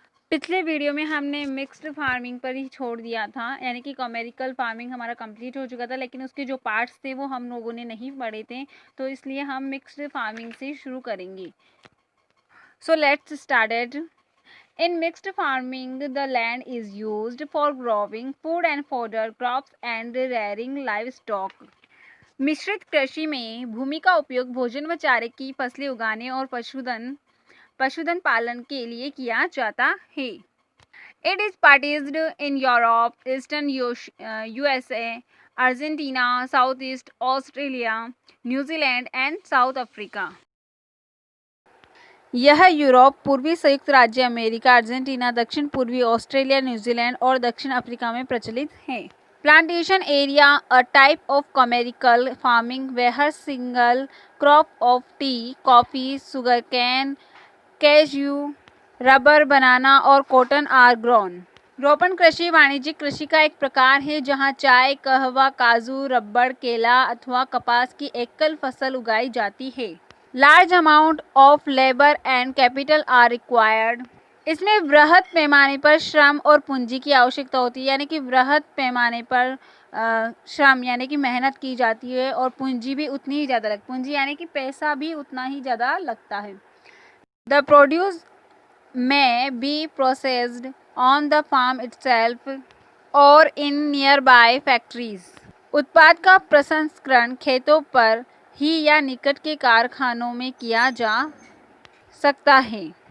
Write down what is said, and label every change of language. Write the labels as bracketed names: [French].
[Hindi] पिछले वीडियो में हमने मिक्स्ड फार्मिंग पर ही छोड़ दिया था, यानी कि कॉमेरिकल फार्मिंग हमारा कंप्लीट हो चुका था, लेकिन उसके जो पार्ट्स थे वो हम लोगों ने नहीं पढ़े थे, तो इसलिए हम मिक्स्ड फार्मिंग से शुरू करेंगे. [English] So let's start it. In mixed farming, the land is used for growing food and fodder crops and rearing livestock. [Hindi] मिश्रित कृषि में भूमि का उपयोग भोजन व चारे की फसलें उगाने और पशुधन पालन के लिए किया जाता है. [English] It is practiced in Europe, Eastern USA, Argentina, Southeast Australia, New Zealand and South Africa. [Hindi] यह यूरोप, पूर्वी संयुक्त राज्य अमेरिका, अर्जेंटीना, दक्षिण पूर्वी ऑस्ट्रेलिया, न्यूजीलैंड और दक्षिण अफ्रीका में प्रचलित है. [English] Plantation area, a type of commercial farming where single crop of tea, coffee, sugarcane, cashew, rubber, banana [Hindi] और [English] cotton are grown. [Hindi] रोपण कृषि वाणिज्यिक कृषि का एक प्रकार है जहां चाय, कहवा, काजू, रबड़, केला अथवा कपास की एकल फसल उगाई जाती है. [English] Large amount of labor and capital are required. [Hindi] इसमें वृहद पैमाने पर श्रम और पूंजी की आवश्यकता होती है, यानी कि वृहद पैमाने पर श्रम यानी कि मेहनत की जाती है और पूंजी भी उतनी ही ज़्यादा लगती, पूंजी यानी कि पैसा भी उतना ही ज़्यादा लगता है. [English] The produce may be processed on the farm itself or in nearby factories. [Hindi] उत्पाद का प्रसंस्करण खेतों पर ही या निकट के कारखानों में किया जा सकता है.